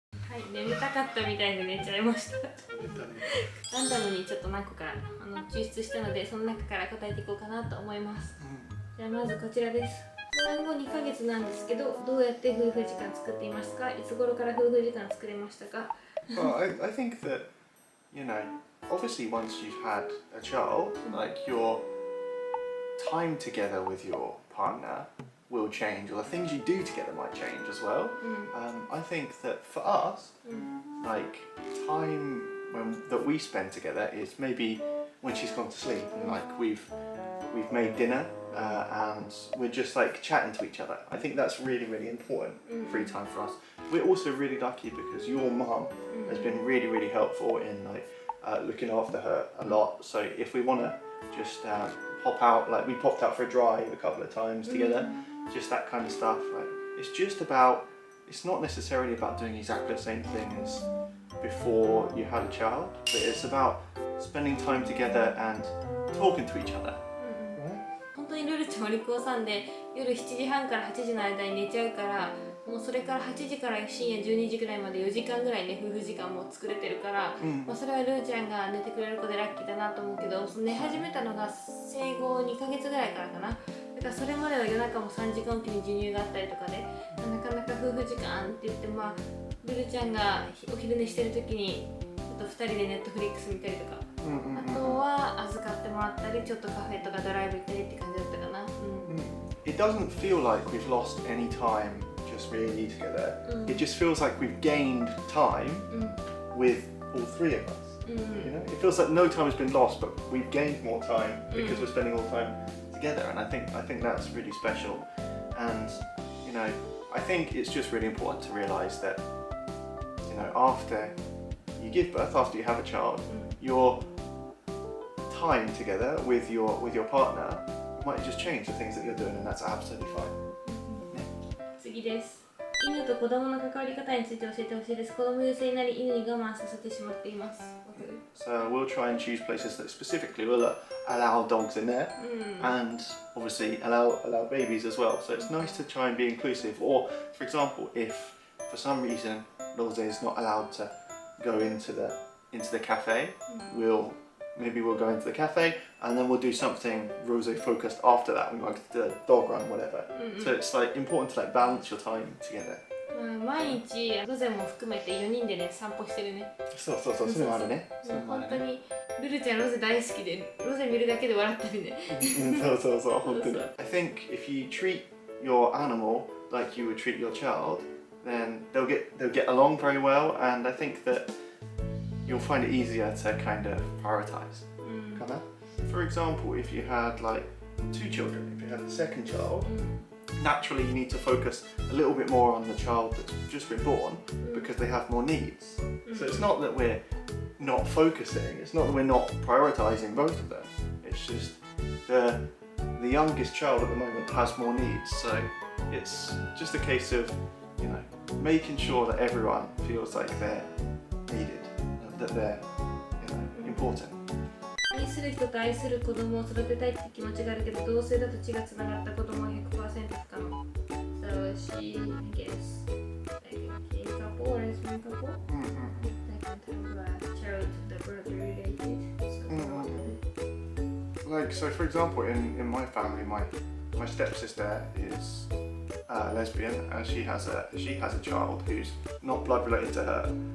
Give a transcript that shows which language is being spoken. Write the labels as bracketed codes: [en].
[ja] はい、眠たかったみたいで寝ちゃいました。ランダムにちょっと何個か抽出したので、その中から答えていこうかなと思います。じゃあまずこちらです。産後2ヶ月なんですけど、どうやって夫婦時間作っていますか？いつ頃から夫婦時間作れましたか？ [en] Well, I think that, you know, obviously once you've had a child, like your time together with your partner will change, or the things you do together might change as well. I think that for us, like time that we spend together is maybe when she's gone to sleep and like we've made dinner and we're just like chatting to each other. I think that's really, really important free time for us. We're also really lucky because your mum has been really, really helpful in like looking after her a lot. So if we want to just pop out, like we popped out for a drive a couple of times together, just that kind of stuff. Like it's just about, it's not necessarily about doing exactly the same thing as before you had a child, but it's about spending time together and talking to each other. [ja] 本当にルルちゃんお利口さんで、夜7時半から8時の間に寝ちゃうから、もうそれから8時から深夜12時ぐらいまで4時間ぐらいね、夫婦時間も作れてるから、まあそれはルルちゃんが寝てくれる子でラッキーだなと思うけど、寝始めたのが生後2ヶ月ぐらいからかな。だからそれまでは夜中も3時間おきに授乳があったりとかで、なかなか夫婦時間って言って、まあルルちゃんがお昼寝してる時にちょっと2人でネットフリックス見たりとか、あとは預かってもらったり、ちょっとカフェとかドライブ行ったりって感じだったかな。 [en] It doesn't feel like we've lost any time just really together. It just feels like we've gained time with all three of us. You know, it feels like no time has been lost, but we've gained more time because we're spending all the time together, and I think that's really special. And you know, I think it's just really important to realise that, you know, after you give birth, after you have a child, your time together with your partner might just change the things that you're doing, and that's absolutely fine. [ja] 次です。犬と子供の関わり方について教えてほしいです。子供優勢になり犬に我慢させてしまっています。 [en] So we'll try and choose places that specifically will allow dogs in there, and obviously allow babies as well. So it's nice to try and be inclusive. Or, for example, if for some reason Rose is not allowed to go into the cafe, maybe we'll go into the cafe and then we'll do something Rose focused after that. We might do a dog run, whatever. So it's like important to like balance your time together. [ja] 毎日ロゼも含めて4人でね散歩してるね。そうそうそう、それもあるね。それもあるね。本当にルルちゃんロゼ大好きでロゼ見るだけで笑ったりね。そうそうそう、本当に。 [en] I think if you treat your animal like you would treat your child, then they'll get along very well, and I think that you'll find it easier to kind of prioritize. [ja] かな? [en] For example, if you had like 2 children, if you had a second child, naturally you need to focus a little bit more on the child that's just been born because they have more needs. So it's not that we're not focusing, it's not that we're not prioritizing both of them. It's just the youngest child at the moment has more needs. So it's just a case of, you know, making sure that everyone feels like they're needed, that they're, you know, important. [ja] 愛する人と愛する子供を育てたいって気持ちがあるけど、同性だと血がつながった子供は 100% 不可能。 [en] So she, I guess, like a gay couple or lesbian couple, they can have a child that brother related. So for example, in my family, my stepsister is lesbian, and she has a child who's not blood related to her.